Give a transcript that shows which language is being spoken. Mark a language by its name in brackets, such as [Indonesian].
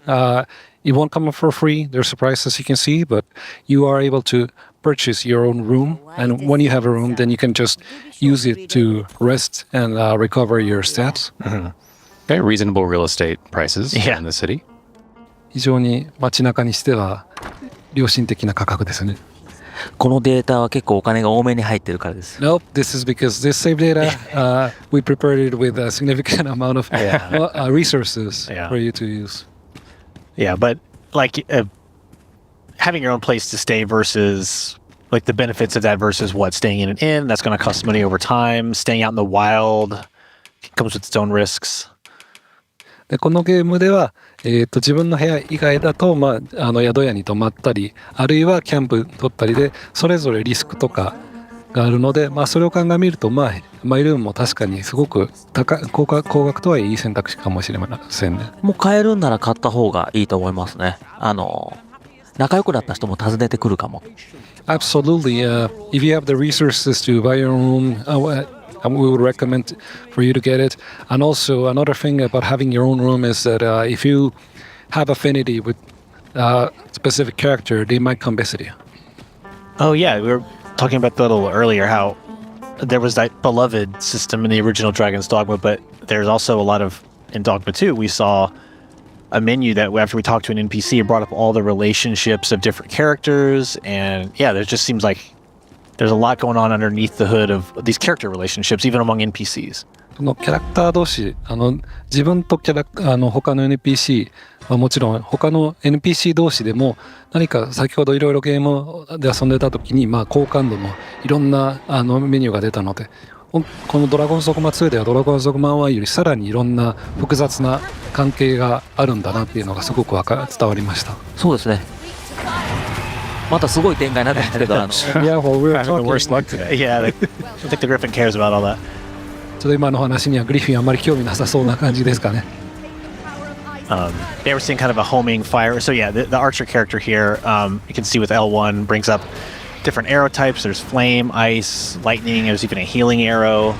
[English] It won't come for free. There's a price, as you can see, but you are able to purchase your own room. And when you have a room, then you can just use it to rest and recover your stats. Okay, reasonable real estate prices in the city. [Japanese] 非常に街中にしては良心的な価格ですね。このデータは結構お金が多めに入ってるからです。 [English] Nope, this is because this save data, we prepared it with a significant amount of resources for you to use. Yeah, but like having your own place to stay versus like the benefits of that versus what staying in an inn, that's going to cost money over time. Staying out in the wild comes with its own risks. [Japanese] でこのゲームでは、自分の部屋以外だと、宿屋に泊まったりあるいはキャンプ取ったりでそれぞれリスクとかがあるので、それを鑑みるとマイルームも確かにすごく高額とはいえいい選択肢かもしれませんね。もう買えるんなら買った方がいいと思いますね。仲良くなった人も訪ねてくるかも。 [English] Absolutely. If you have the resources to buy your own we would recommend for you to get it. And also another thing about having your own room is that if you have affinity with a specific character, they might come visit you. Oh yeah, we were talking about that a little earlier, how there was that beloved system in the original Dragon's Dogma, but there's also a lot of, in Dogma 2, we saw a menu that after we talked to an NPC, it brought up all the relationships of different characters, and yeah, there just seems like there's a lot going on underneath the hood of these character relationships, even among NPCs. [Japanese] そのキャラクター同士、自分と他の NPC はもちろん他の NPC 同士でも何か先ほどいろいろゲームで遊んでた時に高感度のいろんなメニューが出たのでこのドラゴンズドグマ2ではドラゴンズドグマ1よりさらにいろんな複雑な関係があるんだなっていうのがすごく伝わりました。そうですね。またすごい展開になってますけど、 [English] Yeah, well, we're Having the worst luck today. Yeah, I don't think the Griffin cares about all that. [Japanese] ちょっと今の話にはグリフィンあんまり興味なさそうな感じですかね。 [English] They were seeing kind of a homing fire. So yeah, the archer character here, you can see with L1 brings up different arrow types. There's flame, ice, lightning. There's even a healing arrow.